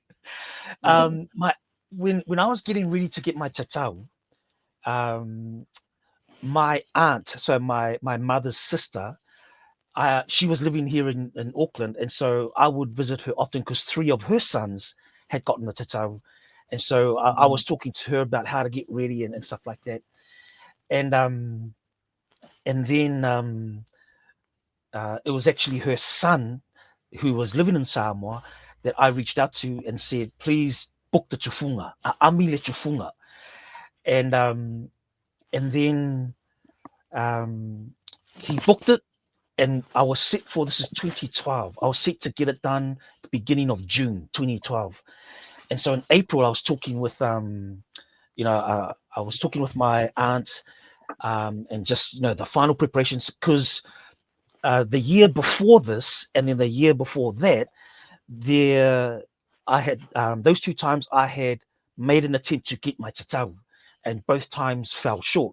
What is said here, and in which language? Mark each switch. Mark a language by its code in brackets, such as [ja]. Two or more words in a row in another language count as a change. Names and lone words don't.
[en] When I was getting ready to get my Tatau, my aunt, so my mother's sister, she was living here in Auckland, and so I would visit her often because 3 of her sons had gotten the Tatau, and so I was talking to her about how to get ready and stuff like that, and then it was actually her son who was living in Samoa that I reached out to and said, please book the tufunga, [sm] ami le tufunga, [en] and then he booked it, and I was set for, this is 2012. I was set to get it done the beginning of June 2012. And so in April, I was talking with, I was talking with my aunt and just, the final preparations, because the year before this, and then the year before that, I had, those 2 times I had made an attempt to get my Tatau, and both times fell short.